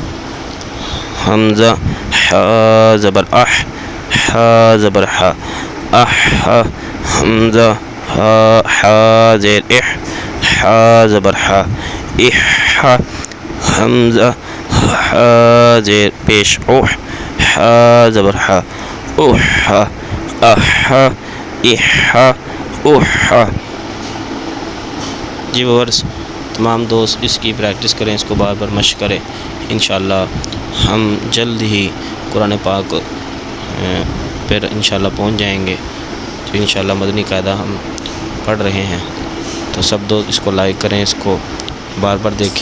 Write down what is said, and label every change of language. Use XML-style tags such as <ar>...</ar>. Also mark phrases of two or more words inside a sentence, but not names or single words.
<ur>حمزہ ہا زبر اح، ہا زبر ہا، اح، حمزہ ہا زیر اح، ہا زبر ہا، اح، حمزہ ہا زیر پیش اوہ، ہا زبر ہا، اوہ، اح، اح، اوہ۔ جی ویورز، تمام دوست اس کی پریکٹس کریں، اس کو بار بار مشق کریں۔</ur> <ar>انشاءاللہ</ar> <ur>ہم جلد ہی قرآن پاک پر</ur> <ar>انشاءاللہ</ar> <ur>پہنچ جائیں گے۔ تو</ur> <ar>انشاءاللہ</ar> <ur>مدنی قاعدہ ہم پڑھ رہے ہیں، تو سب دوست اس کو لائک کریں، اس کو بار بار دیکھیں۔</ur>